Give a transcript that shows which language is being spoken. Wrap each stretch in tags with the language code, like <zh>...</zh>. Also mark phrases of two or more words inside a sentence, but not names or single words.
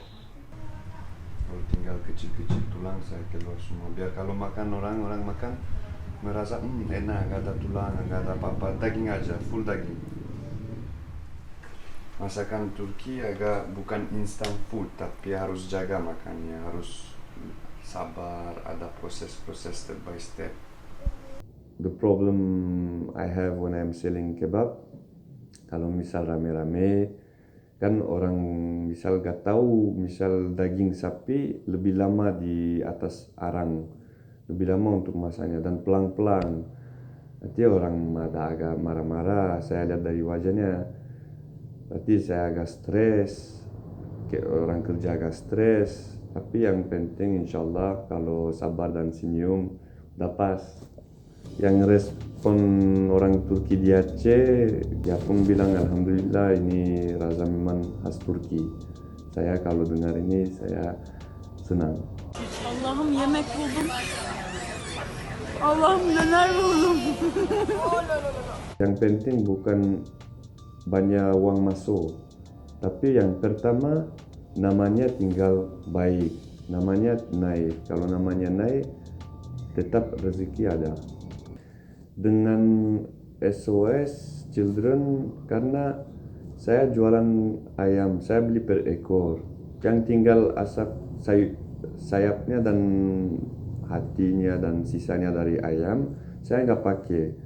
<id>Kalau tinggal kecil-kecil tulang saya keluar semua, biar kalau makan orang makan merasa enak, nggak ada tulang, nggak ada apa-apa, daging aja, full daging. Masakan Turki agak bukan</id> <en>instant food,</en> <id>tapi harus jaga makannya, harus sabar, ada proses-proses</id> <en>step by step. The problem I have when I'm selling kebab,</en> <id>kalau misal rame-rame, kan orang misal gak tahu, misal daging sapi lebih lama di atas arang, lebih lama untuk masaknya dan pelan-pelan. Nanti orang ada agak marah-marah, saya lihat dari wajahnya. Berarti saya agak stres, orang kerja agak stres. Tapi yang penting</id> <ar>insya Allah</ar> <id>kalau sabar dan senyum udah pas. Yang respon orang Turki di Aceh, dia pun bilang alhamdulillah ini rasa memang khas Turki. Saya kalau dengar ini saya senang.</id> <tr>Allah'ım yemek buldum. Allah'ım döner buldum.</tr> <id>Yang penting bukan banyak uang masuk, tapi yang pertama namanya tinggal baik, namanya naik. Kalau namanya naik, tetap rezeki ada. Dengan SOS Children, karena saya jualan ayam, saya beli per ekor, yang tinggal asap sayapnya dan hatinya dan sisanya dari ayam saya nggak pakai.</id>